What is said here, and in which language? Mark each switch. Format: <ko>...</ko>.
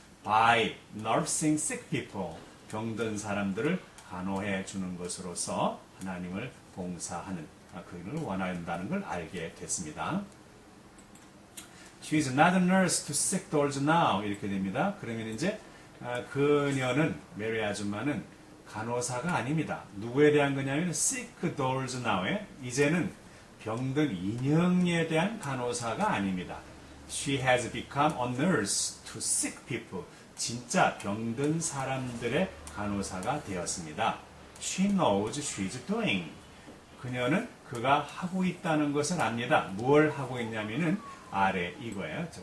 <en>By nursing sick people,</en> <ko>병든 사람들을 간호해 주는 것으로서 하나님을 봉사하는, 그를 원한다는 걸 알게 됐습니다.</ko> <en>She is not a nurse to sick dolls now.</en> <ko>이렇게 됩니다. 그러면 이제 그녀는, 메리 아줌마는 간호사가 아닙니다. 누구에 대한 거냐면</ko> <en>sick dolls now</en> <ko>에 이제는 병든 인형에 대한 간호사가 아닙니다.</ko> <en>She has become a nurse to sick people.</en> <ko>진짜 병든 사람들의 간호사가 되었습니다.</ko> <en>She knows she's doing.</en> <ko>그녀는 그가 하고 있다는 것을 압니다. 뭘 하고 있냐면은 아래 이거예요.</ko>